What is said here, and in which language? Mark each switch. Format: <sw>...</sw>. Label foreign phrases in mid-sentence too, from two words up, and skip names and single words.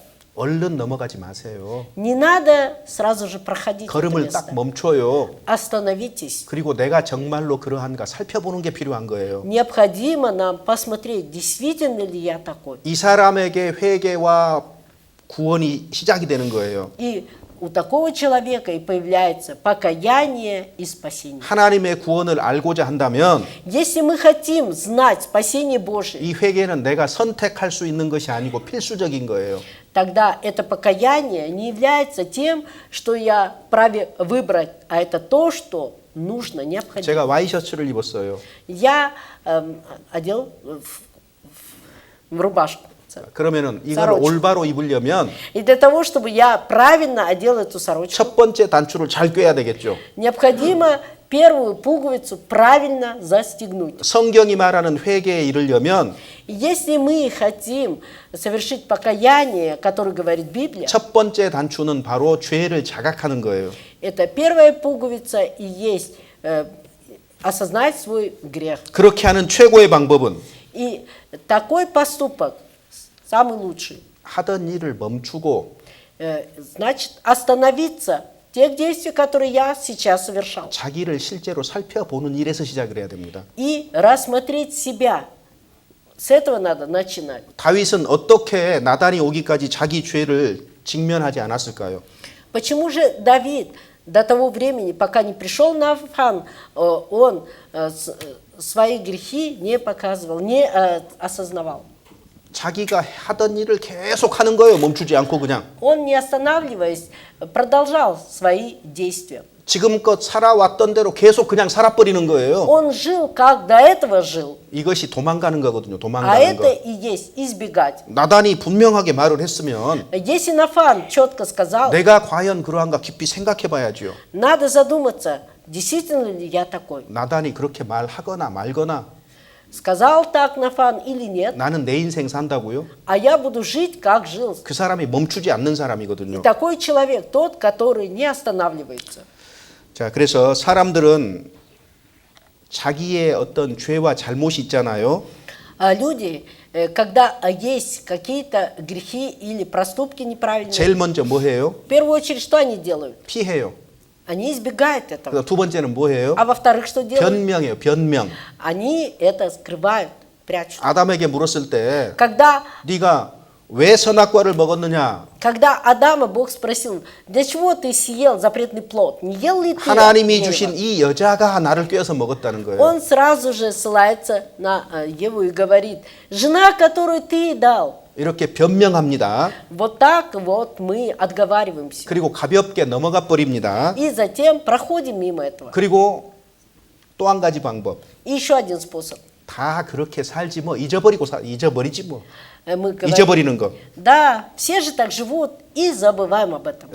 <ko>얼른 넘어가지 마세요.</ko> <ru>не надо сразу же проходить это</ru> <ko>걸음을 딱</ko> <ru>место.</ru> <ko>멈춰요.</ko> <ru>Остановитесь.</ru> <ko>그리고 내가 정말로 그러한가 살펴보는 게 필요한 거예요.</ko> <ru>Необходимо нам посмотреть, действительно ли я такой.</ru> <ko>이 사람에게 회개와 구원이 시작이 되는 거예요.</ko> <ru>И у такого человека и появляется покаяние и спасение.</ru> <ko>하나님의 구원을 알고자 한다면</ko> <ru>Если мы хотим знать спасение Божие,</ru> <ko>이 회개는 내가 선택할 수 있는 것이 아니고 필수적인 거예요.</ko> <ru>тогда это покаяние не является тем, что я вправе выбрать, а это то, что нужно, необходимо.</ru> <ko>제가 와이셔츠를 입었어요.</ko> <ru>Я одел в рубашку.</ru> <ko>그러면은 이걸</ko> <ru>сорочку.</ru> <ko>올바로 입으려면</ko> <ru>И для того, чтобы я правильно одел эту сорочку,</ru> <ko>첫 번째 단추를 잘 꿰야 되겠죠.</ko> <ru>необходимо первую пуговицу правильно застегнуть.</ru> <ko>성경이 말하는 회개에 이르려면</ko> <ru>И если мы хотим совершить покаяние, которое говорит Библия,</ru> <ko>첫 번째 단추는 바로 죄를 자각하는 거예요.</ko> <ru>это первая пуговица и есть осознать свой грех.</ru> <ko>그렇게 하는 최고의 방법은</ko> <ru>И такой поступок самый лучший.</ru> <ko>하던 일을 멈추고</ko> <ru>Значит, остановиться в тех действиях, которые я сейчас совершал.</ru> <ko>자기를 실제로 살펴보는 일에서 시작을 해야 됩니다.</ko> <ru>И рассмотреть себя. С этого надо начинать.</ru> <ko>다윗은 어떻게 나단이 오기까지 자기 죄를 직면하지 않았을까요?</ko> <ru>Почему же Давид до того времени, пока не пришел Нафан, он свои грехи не показывал, не осознавал?</ru> <ko>자기가 하던 일을 계속 하는 거예요. 멈추지 않고 그냥.</ko> <ru>Он, не останавливаясь, продолжал свои действия.</ru> <ko>지금껏 살아왔던 대로 계속 그냥 살아버리는 거예요.</ko> <ru>Он жил, как до этого жил.</ru> <ko>이것이 도망가는 거거든요.</ko> <ru>А</ru> <ko>도망가는</ko> <ru>это</ru> <ko>거.</ko> <ru>и есть избегать.</ru> <ko>나단이 분명하게 말을 했으면</ko> <ru>Если Нафан четко сказал,</ru> <ko>내가 과연 그러한가 깊이 생각해 봐야지요.</ko> <ru>надо задуматься, действительно ли я такой.</ru> <ko>나단이 그렇게 말하거나 말거나</ko> <ru>Сказал так Нафан или нет,</ru> <ko>나는 내 인생 산다고요?</ko> <ru>а я буду жить, как жил.</ru> <ko>그 사람이 멈추지 않는</ko> <ru>И</ru> <ko>사람이거든요.</ko> <ru>такой человек, тот, который не останавливается.</ru> <ko>자, 그래서 사람들은 자기의 어떤 죄와 잘못이 있잖아요.</ko> <ru>А люди, когда есть какие-то грехи или проступки неправильные,</ru> <ko>제일 먼저 뭐 해요?</ko> <ru>в первую очередь, что они делают?</ru> <ko>피해요.</ko> <ru>Они избегают этого.</ru> <ko>그다음 두 번째는 뭐 해요?</ko> <ru>А во-вторых, что делают?</ru> <ko>변명해요. 변명.</ko> <ru>Они это скрывают, прячут.</ru> <ko>아담에게 물었을 때</ko> <ru>Когда</ru> <ko>네가 왜 선악과를 먹었느냐?</ko> <ru>Когда Адама Бог спросил, для чего ты съел запретный плод? Не ел ли ты?</ru> <ko>하나님이</ko> <ru>от</ru> <ko>주신</ko> <ru>дерева?»</ru> <ko>이 여자가 나를 꿰어서 먹었다는 거예요.</ko> <ru>Он сразу же ссылается на Еву и говорит, жена, которую ты дал.</ru> <ko>이렇게 변명합니다.</ko> <ru>Вот так вот мы отговариваемся.</ru> <ko>그리고 가볍게 넘어가 버립니다.</ko> <ru>И затем проходим мимо этого.</ru> <ko>그리고 또 한 가지 방법.</ko> <ru>И еще один способ.</ru> <ko>다 그렇게 살지 뭐 잊어버리지 뭐.</ko> <ru>Мы говорим,</ru> <ko>잊어버리는 거.</ko> <ru>да, все же так живут и забываем об этом.</ru>